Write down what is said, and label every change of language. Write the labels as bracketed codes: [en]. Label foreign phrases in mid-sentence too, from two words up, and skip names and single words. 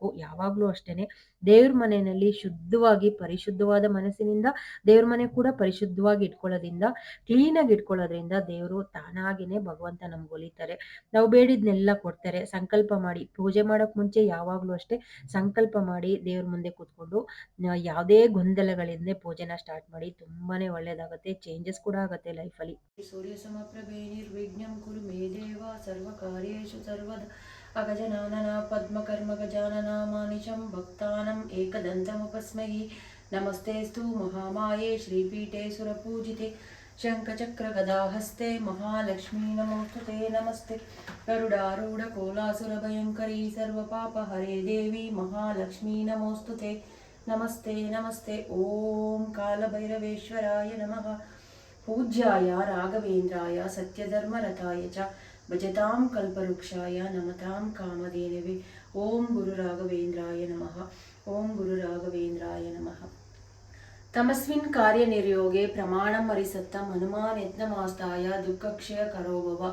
[kn] ಯಾವಾಗಲೂ ಅಷ್ಟೇ ದೇವ್ರ ಮನೆಯಲ್ಲಿ ಶುದ್ಧವಾಗಿ ಪರಿಶುದ್ಧವಾದ ಮನಸ್ಸಿನಿಂದ ದೇವ್ರ ಮನೆ ಕೂಡ ಪರಿಶುದ್ಧವಾಗಿ ಇಟ್ಕೊಳ್ಳೋದ್ರಿಂದ, ಕ್ಲೀನಾಗಿ ಇಟ್ಕೊಳ್ಳೋದ್ರಿಂದ ದೇವರು ತಾನಾಗಿಯೇ ಭಗವಂತ ನಮ್ಗೆ ಒಲಿತಾರೆ. ನಾವು ಬೇಡಿದ್ನೆಲ್ಲ ಕೊಡ್ತಾರೆ. ಸಂಕಲ್ಪ ಮಾಡಿ ಪೂಜೆ ಮಾಡೋಕ್ಕೆ ಮುಂಚೆ ಯಾವಾಗಲೂ ಅಷ್ಟೇ ಸಂಕಲ್ಪ ಮಾಡಿ ದೇವ್ರ ಮುಂದೆ ಕೂತ್ಕೊಂಡು ಯಾವುದೇ ಗೊಂದಲಗಳಿಂದ ಪೂಜೆನ ಸ್ಟಾರ್ಟ್ ಮಾಡಿ. ತುಂಬಾ ಒಳ್ಳೆಯದಾಗುತ್ತೆ, ಚೇಂಜಸ್ ಕೂಡ ಆಗುತ್ತೆ ಲೈಫಲ್ಲಿ. [sa] ಸೂರ್ಯ ಸಮಪ್ರಭೆ ನಿರ್ವಿಘ್ನಂ ಕುರು ಮೇ ದೇವ ಸರ್ವಕಾರ್ಯೇಷು ಸರ್ವದ ಅಗಜಾನನ ಪದ್ಮಕರ್ಮ ಗಜಾನನ ಮಾನಿಶಂ ಭಕ್ತಾನಂ ಏಕದಂತಮುಪಸ್ಮಹಿ. ನಮಸ್ತೆಸ್ತು ಮಹಾಮಾಯೆ ಶ್ರೀಪೀಠೆ ಸುರಪೂಜಿತೆ ಶಂಖಚಕ್ರ ಗದಾಹಸ್ತೆ ಮಹಾಲಕ್ಷ್ಮೀ ನಮೋಸ್ತುತೆ. ನಮಸ್ತೆ ಗರುಡಾರೂಢ ಕೋಲಾಸುರ ಭಯಂಕರಿ ಸರ್ವಪಾಪ ಹರೇ ದೇವಿ ಮಹಾಲಕ್ಷ್ಮೀ ನಮೋಸ್ತುತೆ. ನಮಸ್ತೆ ನಮಸ್ತೆ. ಓಂ ಕಾಲಭೈರವೇಶ್ವರಾಯ ನಮಃ. पूज्याय राघवेन्द्राय सत्यधर्मरताय च भजतां कल्पवृक्षाय नमतां कामधेनवे। ओं गुरु राघवेन्द्राय नमः। ओं गुरु राघवेन्द्राय नमः। तमस्मिन् कार्यनिर्योगे प्रमाणम् हरिसत्तम हनुमान् यत्नमास्ताय दुःखक्षय करो भव।